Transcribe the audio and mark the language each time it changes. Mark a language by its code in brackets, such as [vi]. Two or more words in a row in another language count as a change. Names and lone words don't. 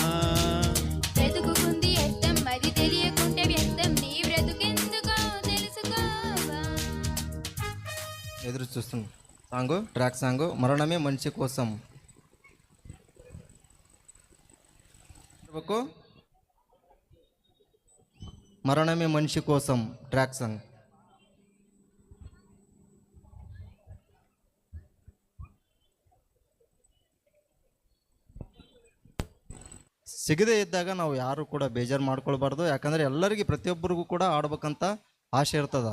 [te] బ్రతుకుకుంది అర్థం అది తెలియకుంటే వ్యర్థం నీ బ్రతుకెందుకో తెలుసుకోవా. ఎదురు చూస్తున్నాం. [en] song track song [te] మరణమే మనిషి కోసం. [en] మరణమే మనిషి కోసం track song. [kn] ಸಿಗದೇ ಇದ್ದಾಗ ನಾವು ಯಾರು ಕೂಡ ಬೇಜಾರು ಮಾಡ್ಕೊಳ್ಬಾರ್ದು. ಯಾಕಂದರೆ ಎಲ್ಲರಿಗೂ ಪ್ರತಿಯೊಬ್ಬರಿಗೂ ಕೂಡ ಆಡ್ಬೇಕಂತ ಆಸೆ ಇರ್ತದೆ.